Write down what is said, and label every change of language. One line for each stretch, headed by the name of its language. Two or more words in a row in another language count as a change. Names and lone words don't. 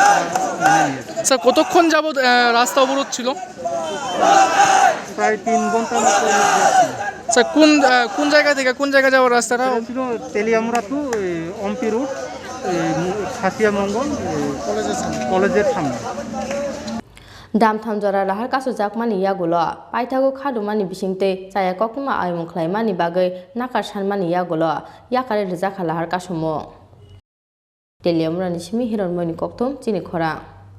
Bangla: স্যার কতক্ষণ যাবত রাস্তা অবরোধ ছিল প্রায় 3 ঘন্টার মতো স্যার কোন জায়গা থেকে কোন জায়গা যাওয়ার রাস্তাটা ছিল তেলিয়ামুরা টু অম্পি রুট খাসিয়া মঙ্গল কলেজের সামনে
Kok Borok: Dam Tamjora Lahar Kasulaikha Yagulo, Paitago Kadumani Bishingte, Chaya Koktwma Awaimung Khlaimani Bagai, Nakar Shanmani Yagulo, Yakare Zakha Lahar Kasumo. Teliamura Nishimi Hiron Moni Koktwma, Chini Khorang.